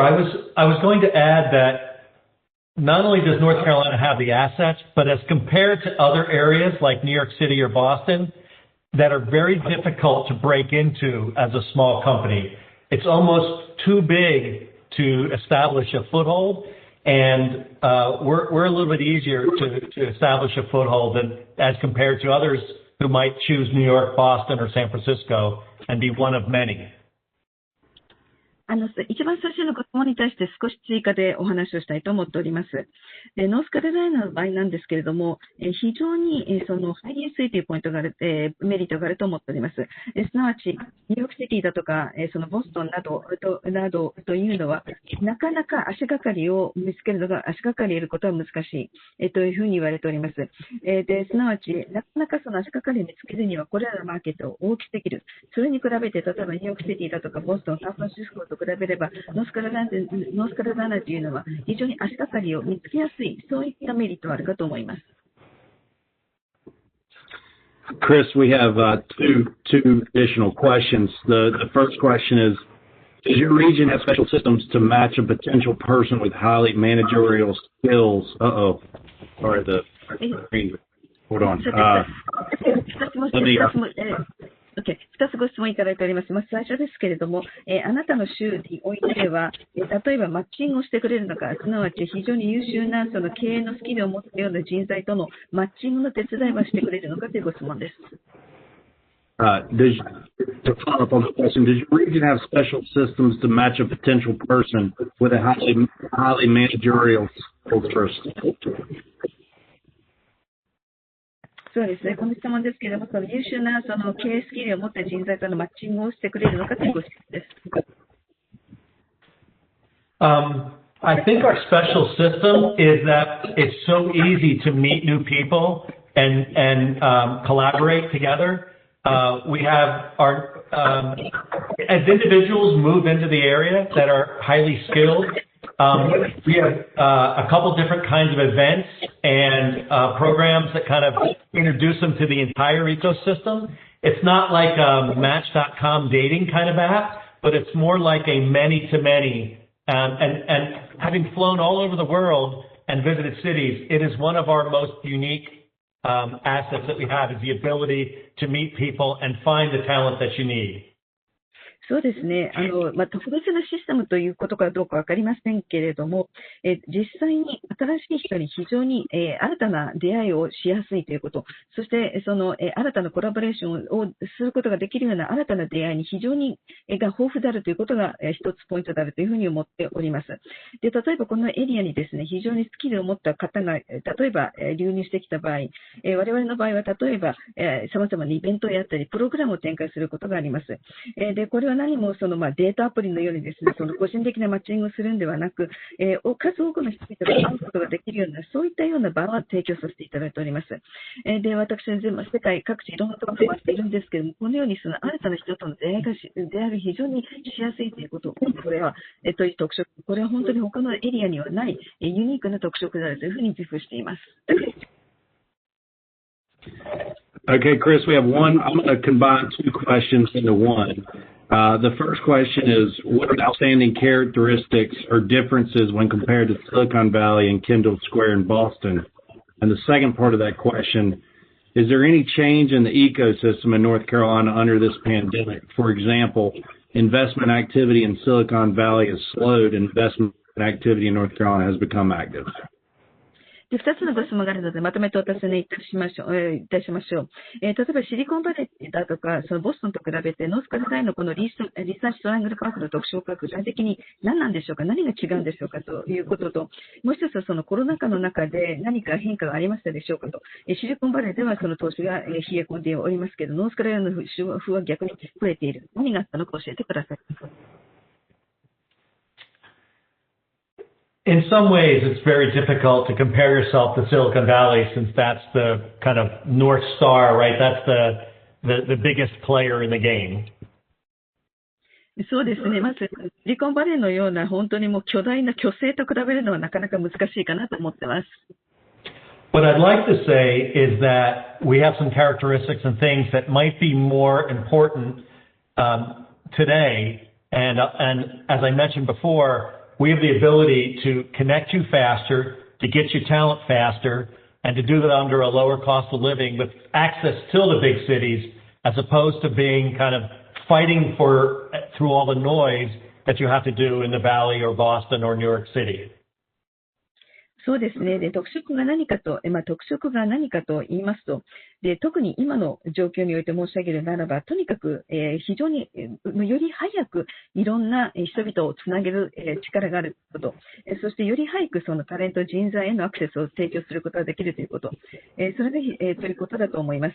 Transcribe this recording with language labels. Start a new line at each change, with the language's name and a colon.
English: I was going to add that not only does North Carolina have the assets, but as compared to other areas like New York City or Boston that are very difficult to break into as a small company, it's almost too big to establish a foothold. And we're a little bit easier to establish a foothold than as compared to others who might choose New York, Boston, or San Francisco and be one of many.
Japanese: 一番最初のご質問に対して少し追加でお話をしたいと思っております。で、ノースカロライナの場合なんですけれども、非常にその入りやすいというポイントがある、メリットがあると思っております。すなわち、ニューヨークシティだとか、そのボストンなどというのは、なかなか足がかりを見つけるのが、足がかりを得ることは難しい、というふうに言われております。ですなわち、なかなかその足がかりを見つけるには、これらのマーケットを大きすぎる。それに比べて、例えばニューヨークシティだとか、ボストン、サンフランシスコと比べれば、ノースカロライナというのは非常に足がかりを見つけやすい、そういったメリットはあるかと思います。
English: Chris, we have two additional questions. The first question is, does your region have special systems to match a potential person with highly managerial skills? Sorry, the screen. Hold on. Let me. Okay.
Japanese: 2つご質問いただいております。まず最初ですけれども、あなたの州においては、例えばマッチングをしてくれるのか、すなわち非常に優秀なその経営のスキルを持ったような人材とのマッチングの手伝いはしてくれるのかというご質問です。
English: To follow up on the question, does your region have special systems to match a potential person with a highly managerial skills first?
Japanese: そうですね。この質問ですけれども、その優秀なその経営スキルを持った人材とのマッチングをしてくれるのかというご質問です。
English: I think our special system is that it's so easy to meet new people and collaborate together. We have our as individuals move into the area that are highly skilled. We have a couple different kinds of events and programs that kind of introduce them to the entire ecosystem. It's not like a Match.com dating kind of app, but it's more like a many-to-many. And having flown all over the world and visited cities, it is one of our most unique assets that we have is the ability to meet people and find the talent that you need.
Japanese: そうですね。特別なシステムということかどうかわかりませんけれども、実際に新しい人に非常に、新たな出会いをしやすいということ、そしてその、新たなコラボレーションをすることができるような新たな出会いに非常に、が豊富であるということが、一つポイントであるというふうに思っております。で、例えばこのエリアにですね、非常にスキルを持った方が、例えば、流入してきた場合、我々の場合は例えば、様々なイベントをやったり、プログラムを展開することがあります。で、これは何もそのデータアプリのようにですね、その個人的なマッチングをするんではなく、数多くの人々が会うことができるような、そういったような場を提供させていただいております。で、私は世界各地いろんなところで回っているんですけれども、このようにその新たな人との出会いが非常にしやすいということ、これは、という特色、これは本当に他のエリアにはないユニークな特色であるというふうに自負しています。
English: Okay, Chris, we have one. I'm going to combine two questions into one. The first question is, what are outstanding characteristics or differences when compared to Silicon Valley and Kindle Square in Boston? And the second part of that question, is there any change in the ecosystem in North Carolina under this pandemic? For example, investment activity in Silicon Valley has slowed and investment activity in North Carolina has become active.
Japanese: 2つのご質問があるので、まとめてお尋ねいたしましょう。例えばシリコンバレーだとか、そのボストンと比べて、ノースカロライナのこのリサーチトライアングルパークの特徴が具体的に何なんでしょうか、何が違うんでしょうかということと、もう一つはそのコロナ禍の中で何か変化がありましたでしょうかと。シリコンバレーではその投資が冷え込んでおりますけど、ノースカロライナの州は逆に増えている。何があったのか教えてください。
English: In some ways, it's very difficult to compare yourself to Silicon Valley since that's the kind of North Star, right? That's the biggest player in the game.
Japanese: そうですね。まず、シリコンバレーのような本当にもう巨大な巨星と比べるのはなかなか難しいかなと思ってます。
English: What I'd like to say is that we have some characteristics and things that might be more important today. And as I mentioned before, we have the ability to connect you faster, to get you talent faster, and to do that under a lower cost of living with access to the big cities, as opposed to being kind of fighting through all the noise that you have to do in the Valley or Boston or New York City.
Japanese: そうですね。で、特色が何かと言いますと、で、特に今の状況において申し上げるならば、とにかく、非常に、より早くいろんな人々をつなげる、力があること、そしてより早くそのタレント人材へのアクセスを提供することができるということ、それが、ということだと思います。